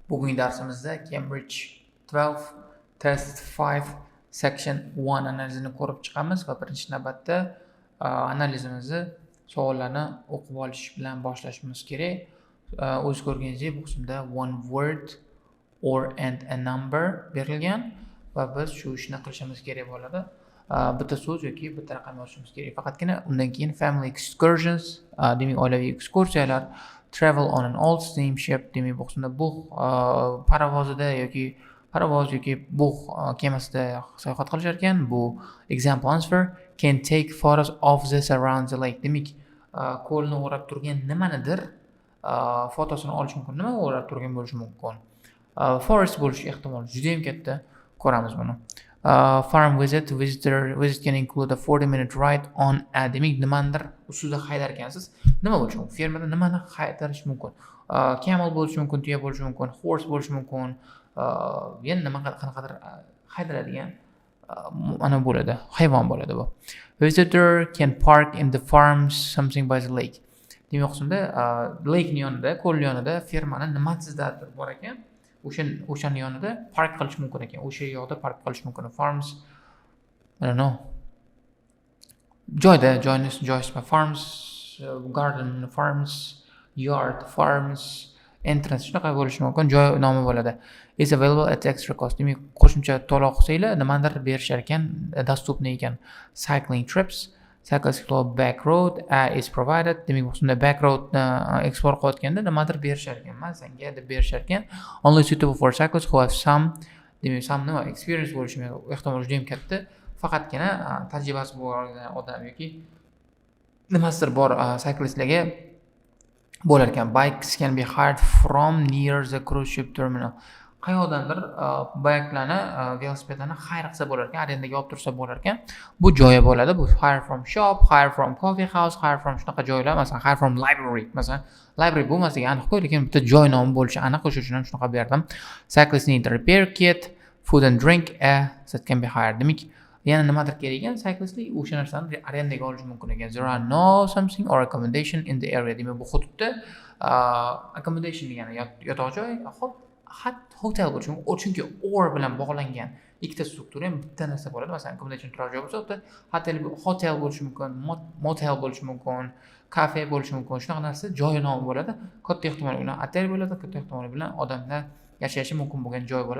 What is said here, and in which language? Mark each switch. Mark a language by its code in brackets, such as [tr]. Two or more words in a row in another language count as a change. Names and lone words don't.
[uz] Bugungi darsimizda Cambridge 12 Test 5 Section 1 analizini ko'rib chiqamiz va birinchi navbatda analizimizni savollarni o'qib olish bilan boshlashimiz kerak. O'z ko'rganingizdek bu qismda [en] one word or and a number [uz] berilgan va biz shu ishni qilishimiz kerak bo'ladi. Bitta so'z yoki bitta raqam yozishimiz kerak. Faqatgina undan keyin [en] family excursions, [uz] demak oilaviy ekskursiyalar, [en] travel on an old steamship, [uz] demak bu qismda bug' parovozida yoki bug' kemasida sayohat qilishar ekan. [en] Bu example answer can take photos of the around the lake. [uz] Demak ko'lni o'rab turgan nimanidir fotosini olish mumkin. Nima o'rab turgan bo'lishi mumkin? Forest bo'lishi ehtimoli juda ham katta. Ko'ramiz buni. [en] Farm visit can include a 40-minute ride on a, [uz] demak nimanidir ustida haydar ekansiz. Nima bo'lishi mumkin? Fermada nimani haydarish mumkin? Camel bo'lishi mumkin, tuya bo'lishi mumkin, horse bo'lishi mumkin. Yana nima qanaqadir haydaladigan ana bo'ladi, hayvon bo'ladi bu. [en] Visitor can park in the farms something by the lake. [uz] Demak qismda lake yonida, ko'l yonida fermani nimasidadir bor ekan. O'shani yonida park qilish mumkin ekan. O'sha yoqda park qilish mumkin. [en] Farms, I don't know. Joyda, farms, garden, farms, yard, farms, entrance [uz] shunaqa bo'lishi mumkin. Joy nomi bo'ladi. [en] Is available at extra cost. [uz] Demak, qo'shimcha to'lov qilsanglar nimadir berishar ekan, dostupniy ekan. [en] Cycling trips, cyclists explore back road is provided. [uz] Demak, bu qismda [en] back roadni explore [uz] qilayotganda nimadir berishar ekan, senga deb berishar ekan. [en] Only suitable for cyclists who have some, demak, some nima experience [uz] bo'lishi ehtimoli juda ham katta. Faqatgina tajribasi bor odam yoki nimasidir bor cyclistlarga bo'lar ekan. [en] Bikes can be hired from near the cruise ship terminal. [uz] Qayerdandir bayaklarni, velosipedlarni hire qilsa bo'lar ekan, arendaga olib tursa bo'lar ekan. Bu joyi bo'ladi. Bu [en] hire from shop, hire from coffee house, hire from [uz] shunaqa joylar, masalan, [en] hire from library. [uz] Masalan, library bo'lmasligi aniq-ku, lekin bitta joy nomi bo'lishi aniq, o'sha uchun ham shunaqa berdim. [en] Cyclists need a repair kit, food and drink that can be hired. [uz] Demak, yana nimadir kerak ekan, cyclistlik o'sha narsani arendaga olish mumkin ekan. [en] There are no something or accommodation in the area. [uz] Demak, bu hududda accommodation degani yotoq joy, hotel bo'lishi mumkin. Chunki or bilan bog'langan ikkita struktura ham bitta narsa bo'ladi. Masalan, accommodation turar joy bo'lsa, hotel bo'lishi mumkin, motel bo'lishi mumkin, kafe bo'lishi mumkin. Shunaqa narsa joy nomi bo'ladi. Katta ehtimol bilan hotel bo'ladi, katta ehtimol bilan odamlar yashashi mumkin bo'lgan joy bo'ladi.